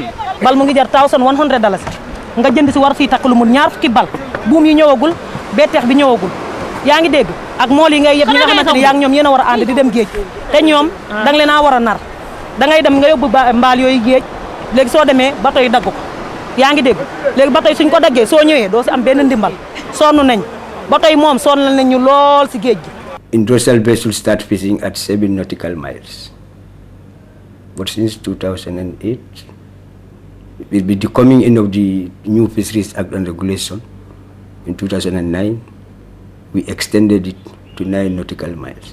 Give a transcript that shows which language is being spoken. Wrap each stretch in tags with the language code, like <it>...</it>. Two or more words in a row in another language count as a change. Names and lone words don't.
<wo>bal mu ngi jar $1,100 nga jënd ci war fi tak lu mu ñaar fukki bal buum yi ñëwagul betex bi ñëwagul yaa ngi dégg ak mool yi ngay yeb ñi nga xamanteni yaa ngi ñoom yéena war a ànd di dem géej te ñoom da nga leen a war a nar da ngay dem nga yóbbu mbaal yooyu géej léegi soo demee bato yi dagg ko yaa ngi dégg léegi bato yi suñ ko daggee soo ñëwee doo si am benn ndimbal sonn nañ bato yi moom sonn nañ ñu lool si géej gi.</wo> <en>Industrial vessels start fishing at 7 nautical miles, but since 2008 with the coming in of the new Fisheries Act and Regulation in 2009, we extended it to 9 nautical miles.</en>